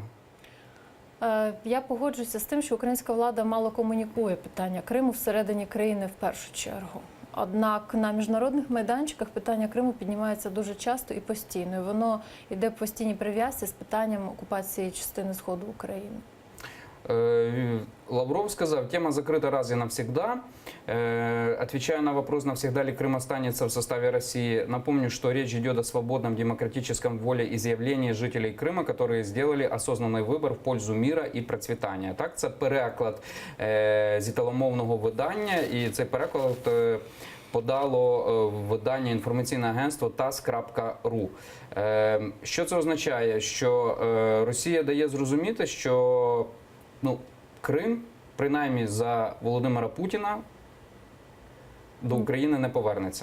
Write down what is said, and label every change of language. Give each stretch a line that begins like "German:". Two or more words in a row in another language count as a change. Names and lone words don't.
Ukrainian: Я погоджуюся з тим, що українська влада мало комунікує питання Криму всередині країни в першу чергу. Однак на міжнародних майданчиках питання Криму піднімається дуже часто і постійно. І воно йде в постійній прив'язці з питанням окупації частини Сходу України.
Russian: Лавров сказав, тема закрыта раз и навсегда. Отвечая на вопрос, навсегда ли Крым останется в составе России, напомню, что речь идет о свободном демократическом волеизъявлении жителей Крыма, которые сделали осознанный выбор в пользу мира
Ukrainian: і процвітання. Так, це переклад з італомовного видання, і цей переклад подало видання інформаційне агентство tas.ru. Що це означає? Що Росія дає зрозуміти, що Крим, принаймні за Володимира Путіна, до України не повернеться.